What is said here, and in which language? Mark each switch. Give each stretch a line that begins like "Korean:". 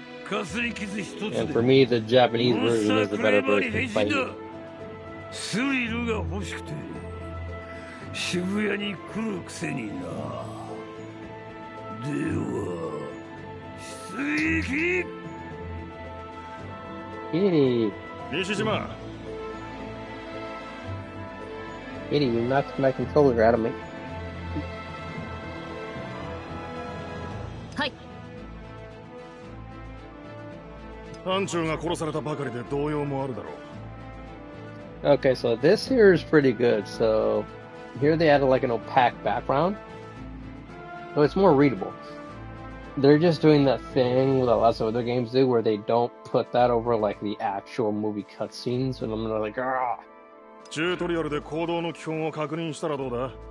English: And for me, the Japanese version is the better version by me.
Japanese: スリルが欲しくて渋谷に来るくせにな。では出撃。西島。
English: You knocked my controller out of me.
Japanese: はい。班長が殺されたばかりで動揺もあるだろう。
English: Okay, so this here is pretty good. So here they added like an opaque background, so it's more readable. They're just doing that thing that lots of other games do, where they don't put that over like the actual movie cutscenes, and I'm like, ah.
Japanese: チュートリアルで行動の基本を確認したらどうだ？